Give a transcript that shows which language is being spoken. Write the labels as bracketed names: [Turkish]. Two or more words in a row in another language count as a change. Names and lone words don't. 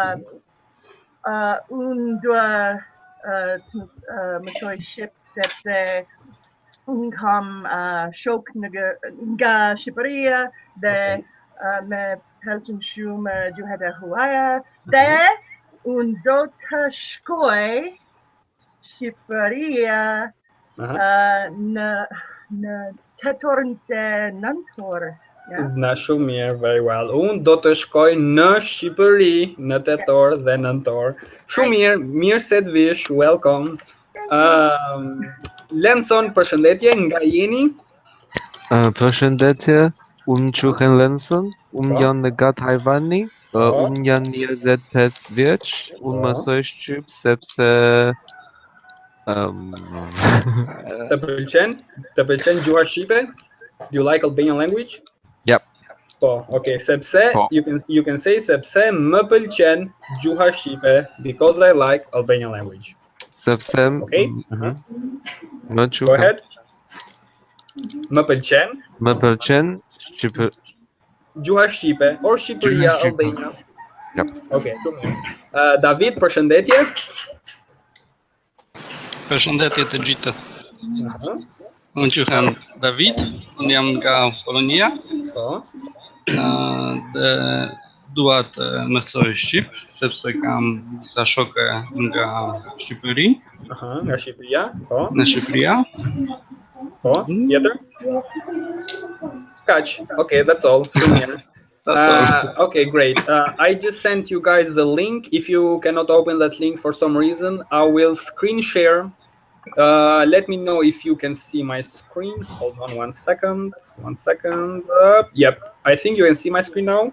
[Albanian] Unë dua të mësoj shqip sepse unë kam shok nga Shqipëria dhe me pëlqen shumë gjuhët e huaja dhe unë do të shkoj Shqipëria në tetorën nëntor. Na shumë mirë, [English] very well. [Albanian] Unë do të shkoj në Shqipëri në tetor dhe nëntor. Shumë mirë, mirë se të vish, welcome. Lenson, përshëndetje, nga jeni? Përshëndetje, unë quhem Lenson, unë jam nga Tajvani, unë jam 25 vjeç, unë mësoj shqip sepse Të pëlqen? Të pëlqen gjuha shqipe? [English] Do you like Albanian language? Yep. Po, okay, sepse you can say [Albanian] sepse më pëlqen gjuha shqipe [English] because I like Albanian language. [Albanian] Sepse [English] okay? [Albanian] Më quhem. [English] Go ahead. [Albanian] Më pëlqen? Më pëlqen shqipe. Gjuha shqipe or Shqipëria, Albania. [English] Yep. [Albanian] Okay, David, përshëndetje. Përshëndetje të gjithë. Unë quhem David, unë jam nga Polonia. Dhe dua të mësoj shqip sepse kam disa shokë nga Shqipëri. Nga Shqipëria, po. Në Shqipëria. Po, tjetër? Kaq. [English] Okay, that's all. Okay, great. I just sent you guys the link. If you cannot open that link for some reason, I will screen share. Let me know if you can see my screen. Hold on 1 second. 1 second. Yep, I think you can see my screen now.